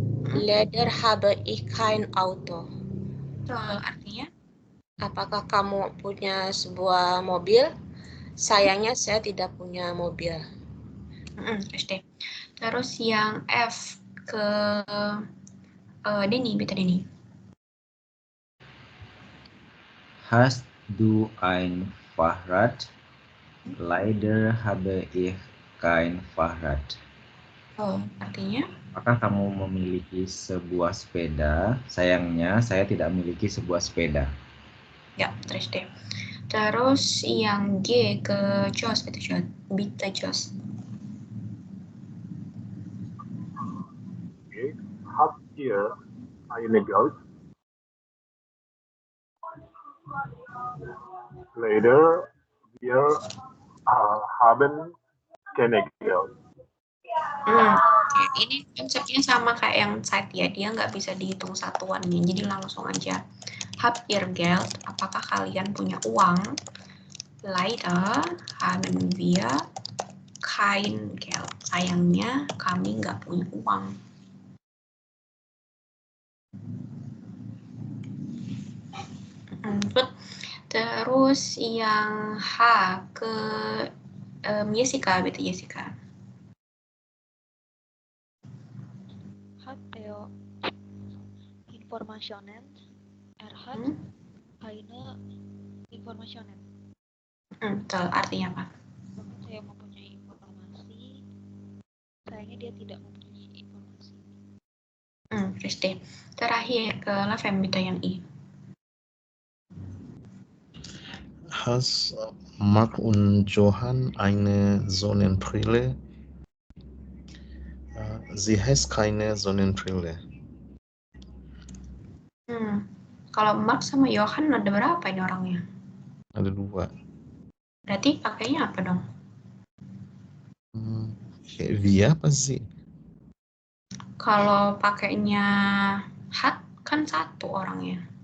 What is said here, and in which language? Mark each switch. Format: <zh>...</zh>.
<de>Leider habe ich kein Auto.</de> <id>Artinya? Apakah kamu punya sebuah mobil? Sayangnya saya tidak punya mobil. Terus yang F ke Denny, betul Denny.</id> <de>Hast du ein Fahrrad? Leider habe ich kein Fahrrad.</de> <id>Oh, artinya? Apakah kamu memiliki sebuah sepeda? Sayangnya saya tidak memiliki sebuah sepeda. Ya, terus deh. Terus yang G ke Jos, betul Jos.</id> <de>Okay. Habt ihr eine Geld? Leider, wir haben keine Geld.</de> <id>Ini konsepnya sama kayak yang Zeit ya, dia nggak bisa dihitung satuannya, jadi langsung aja.</id> <de>Habt ihr Geld?</de> <id>Apakah kalian punya uang?</id> <de>Leider haben wir kein Geld.</de> <id>Sayangnya kami nggak punya uang. Terus yang H ke Jessica, bitte Jessica.</id> <de>Hat er Informationen? Hat keine Informationen.</de> <id>Betul, artinya apa? Bahkan saya mempunyai informasi, sayangnya dia tidak mempunyai informasi. Richtig. Terakhir ke Lavem, bitte yang I.</id> <de>Has Mark und Johann eine Sonnenbrille? Sie has keine Sonnenbrille.</de> <id>Kalau Mark sama Johan ada berapa ini orangnya? Ada 2. Berarti pakainya apa dong? Via apa sih? Kalau pakainya hat kan 1 orangnya.</id>